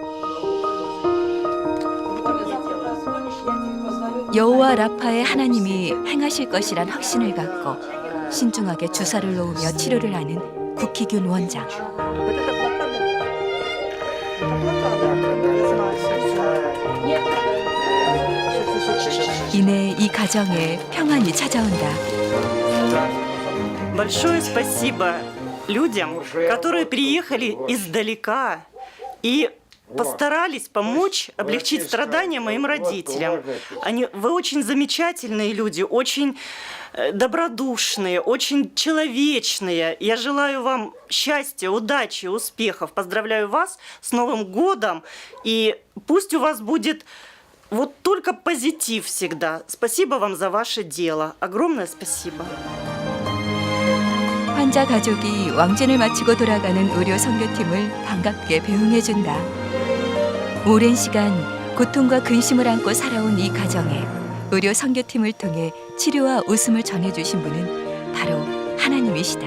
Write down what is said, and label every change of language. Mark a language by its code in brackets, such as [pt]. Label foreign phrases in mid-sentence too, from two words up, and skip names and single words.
[ko] 여호와 라파의 하나님이 행하실 것이란 확신을 갖고 신중하게 주사를 놓으며 치료를 하는 국희균 원장. 이내 이 가정에 평안이 찾아온다. [ru] Большое спасибо людям, которые приехали издалека и постарались помочь облегчить страдания моим родителям. Вы очень замечательные люди, очень добродушные, очень человечные. Я желаю вам счастья, удачи, успехов. Поздравляю вас с Новым годом. И пусть у вас будет вот только позитив всегда. Спасибо вам за ваше дело. Огромное спасибо. [ko] 환자 가족이 왕진을 마치고 돌아가는 의료 선교팀을 반갑게 배웅해준다. 오랜 시간 고통과 근심을 안고 살아온 이 가정에 의료 선교팀을 통해 치료와 웃음을 전해주신 분은 바로 하나님이시다.